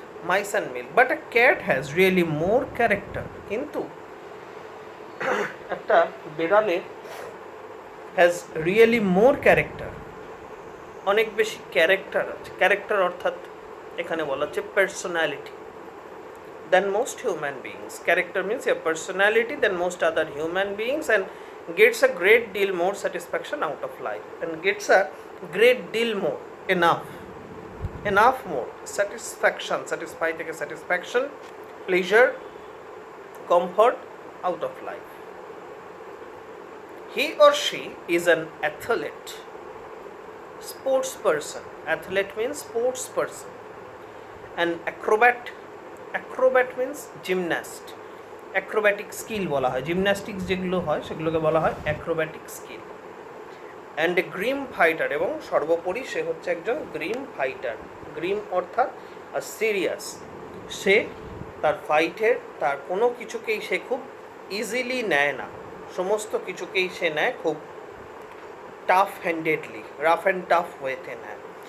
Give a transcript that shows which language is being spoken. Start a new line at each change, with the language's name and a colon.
English: mice and milk, but a cat has really more character,
Bangla: কিন্তু একটা বেড়ালে
English: has really more character,
Bangla: অনেক বেশি character আছে।
English: character
Bangla: অর্থাৎ এখানে বলা হচ্ছে
English: Personality than most human beings. Character means a personality than most other human beings, and gets a great deal more satisfaction out of life, and gets a great deal more, enough more satisfaction, satisfy থেকে satisfaction, pleasure, comfort out of life. He or she is an athlete, sports person. Athlete means sports person. An acrobat means gymnast.
Bangla: Acrobatic skill বলা হয়, gymnastics যেগুলো হয় সেগুলোকে বলা হয় acrobatic skill.
English: and a grim fighter,
Bangla: এবং সর্বোপরি সে হচ্ছে একজন
English: Grim fighter.
Bangla: গ্রিম অর্থাৎ সিরিয়াস, সে তার ফাইটের, তার কোনো কিছুকেই সে খুব ইজিলি নেয় না, সমস্ত কিছুকেই সে নেয় খুব tough handedly,
English: rough and tough ওয়েতে
Bangla: নেয়।